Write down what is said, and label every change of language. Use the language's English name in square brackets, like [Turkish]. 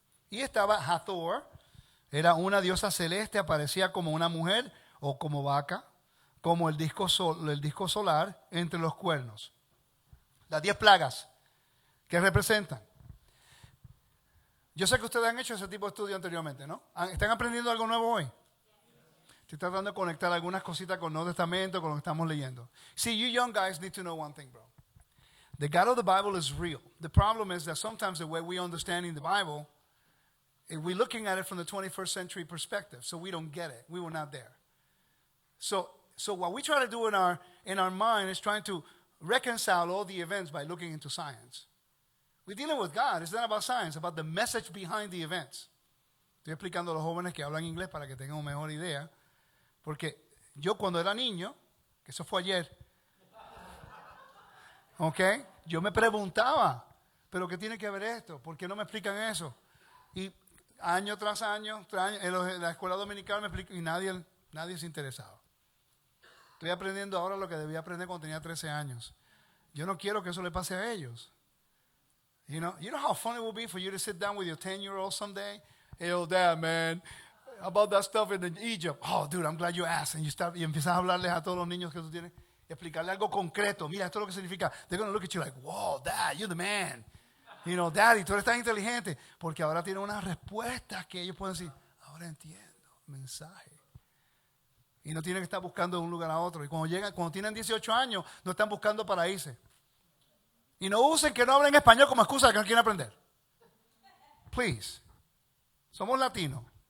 [Spanish] Y estaba Hathor, era una diosa celeste, aparecía como una mujer o como vaca, como el disco solar entre los cuernos. Las 10 plagas, ¿qué representan? Yo sé que ustedes han hecho ese tipo de estudio anteriormente, ¿no? ¿Están aprendiendo algo nuevo hoy? Estoy tratando de conectar algunas cositas con el Nuevo Testamento, con lo que estamos leyendo. [English] See, you young guys need to know one thing, bro. The God of the Bible is real. The problem is that sometimes the way we understand in the Bible, we're looking at it from the 21st century perspective, so we don't get it. We were not there. So what we try to do in our mind is trying to reconcile all the events by looking into science. We're dealing with God. It's not about science, it's about the message behind the events. [Spanish] Estoy explicando a los jóvenes que hablan inglés para que tengan una mejor idea. Porque yo cuando era niño, que eso fue ayer, ¿ok? Yo me preguntaba, ¿pero qué tiene que ver esto? ¿Por qué no me explican eso? Y año tras año en la escuela dominical me explican y nadie se interesaba. Estoy aprendiendo ahora lo que debía aprender cuando tenía 13 años. Yo no quiero que eso le pase a ellos. [English] You know how fun it would be for you to sit down with your 10-year-old someday? Hey, old dad, man, about that stuff in Egypt. Oh, dude, I'm glad you asked. [Spanish] Y empiezas a hablarles a todos los niños que tú tienes, y explicarle algo concreto. Mira, esto es lo que significa. [English] They're going to look at you like, whoa, dad, you're the man. You know, daddy, [Spanish] tú eres tan inteligente. Porque ahora tienen unas respuestas que ellos pueden decir, ahora entiendo, mensaje. Y no tienen que estar buscando de un lugar a otro. Y cuando tienen 18 años, no están buscando para irse. Y no usen que no hablen español como excusa de que no quieren aprender. Please. Somos latinos.